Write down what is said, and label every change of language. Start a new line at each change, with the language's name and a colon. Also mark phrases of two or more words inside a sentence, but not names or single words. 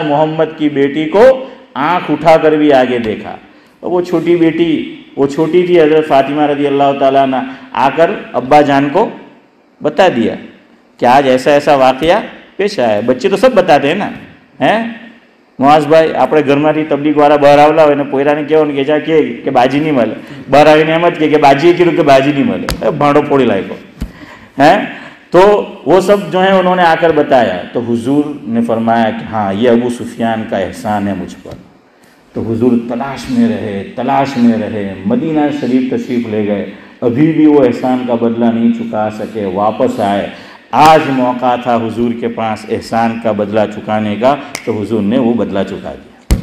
Urdu: محمد کی بیٹی کو آنکھ اٹھا کر بھی آگے دیکھا. اور وہ چھوٹی بیٹی, وہ چھوٹی تھی, حضرت فاطمہ رضی اللہ تعالیٰ عنہ آ کر ابا جان کو بتا دیا کہ آج ایسا ایسا واقعہ پیش آیا ہے. بچے تو سب بتاتے ہیں نا.
Gujarati: معاذ ભાઈ આપણે ઘરમાંથી તબલીગવાળા બહાર આવલા હોય ને પોયરાને કહેવાનું કે જા કે બાજી નહીં મળે, બહાર આવીને એમ જ કે બાજીએ કીધું કે બાજી નહીં મળે, ભાંડો ફોડી લાગ્યો.
Urdu: تو وہ سب جو ہیں انہوں نے آ کر بتایا. تو حضور نے فرمایا کہ ہاں یہ ابو سفیان کا احسان ہے مجھ پر. تو حضور تلاش میں رہے, مدینہ شریف تشریف لے گئے, ابھی بھی وہ احسان کا بدلہ نہیں چکا سکے. واپس آئے, آج موقع تھا حضور کے پاس احسان کا بدلہ چکانے کا, تو حضور نے وہ بدلہ چکا دیا.